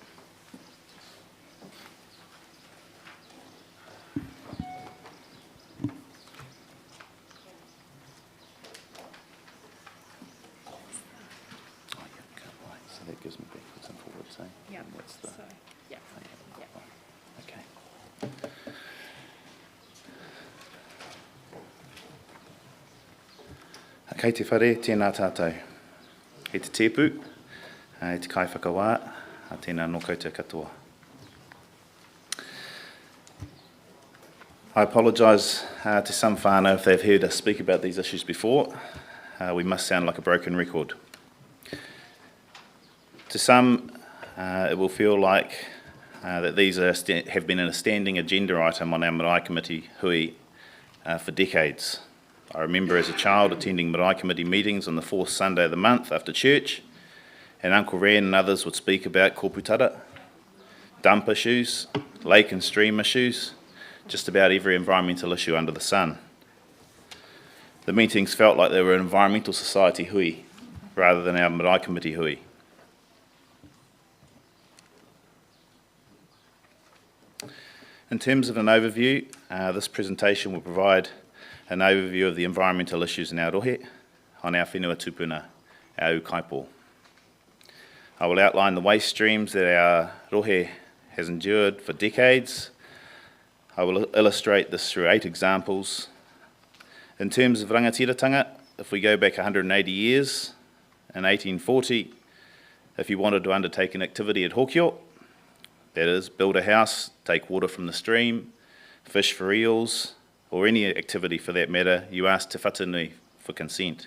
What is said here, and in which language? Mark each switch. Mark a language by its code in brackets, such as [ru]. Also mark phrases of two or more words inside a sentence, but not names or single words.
[en] So that gives me backwards and forwards, eh? Yeah. And that's the, so, yeah. [mi] Okay. Kei te whare, tēnā tātou. He te tēpu, he te kai whakawā, a tēnā nō koutou katoa. [en] I apologise to some whānau if they've heard us speak about these issues before. We must sound like a broken record. To some, it will feel like that these have been a standing agenda item on our marae committee hui for decades. I remember as a child attending marae committee meetings on the fourth Sunday of the month after church, and Uncle Ran and others would speak about kōputara, dump issues, lake and stream issues, just about every environmental issue under the sun. The meetings felt like they were an environmental society hui, rather than our marae committee hui. In terms of an overview, this presentation will provide an overview of the environmental issues in our rohe, on our [mi] whenua tupuna, [en] our ukaipo. I will outline the waste streams that our rohe has endured for decades. I will illustrate this through 8 examples. In terms of rangatiratanga, if we go back 180 years, in 1840, if you wanted to undertake an activity at Hokio, that is, build a house, take water from the stream, fish for eels, or any activity for that matter, you asked te whatanui for consent.